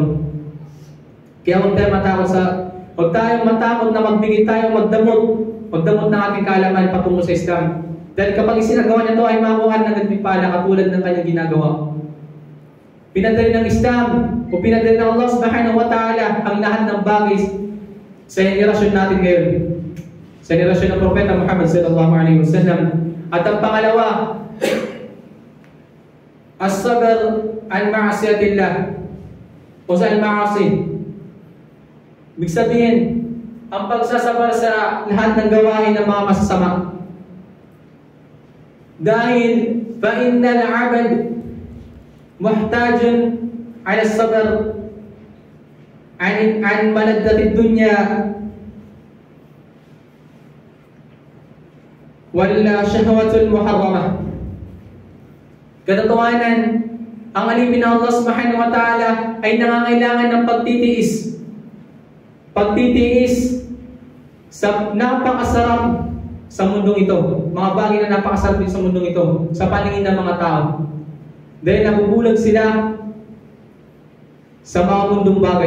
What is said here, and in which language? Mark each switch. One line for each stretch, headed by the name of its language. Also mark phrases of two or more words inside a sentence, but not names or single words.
Filipino: Kaya huwag tayong matakot na magbigay tayo, magdamot ng ating kaalaman patungo sa Islam. Dahil kapag isinagawa niya ito ay makuha ng gantimpala katulad ng kanyang ginagawa. Pinadali ng Islam o pinadali ng Allah
Arabic: subhanahu wa ta'ala
Filipino: ang lahat ng bagay sa henerasyon natin ngayon. Sa henerasyon ng Propeta Muhammad
Arabic: sallallahu alaihi wasallam.
Filipino: At ang pangalawa,
Arabic: الصبر عن معصية الله
Filipino: o sa
Arabic: al-ma'asi.
Filipino: Ibig sabihin, ang pagsasabar sa lahat ng gawain ng mga masasama.
Arabic: Dahil فَإِنَّ الْعَبَدْ مُحْتَاجٌ عَلَى الصَّبْرِ عَنْ مَلَذَّةِ الدُّنْيَا وَالشَّهْوَةُ الْمُحَرَّمَةِ.
Filipino: Katotohanan, ang alipin ng Allah
Arabic: subhanahu wa ta'ala
Filipino: ay nangangailangan ng pagtitiis. Pagtitiis sa napakasarap sa mundong ito. Mga bagay na napakasarap din sa mundong ito, sa paningin ng mga tao. Dahil nabubulag sila sa mga mundong bagay.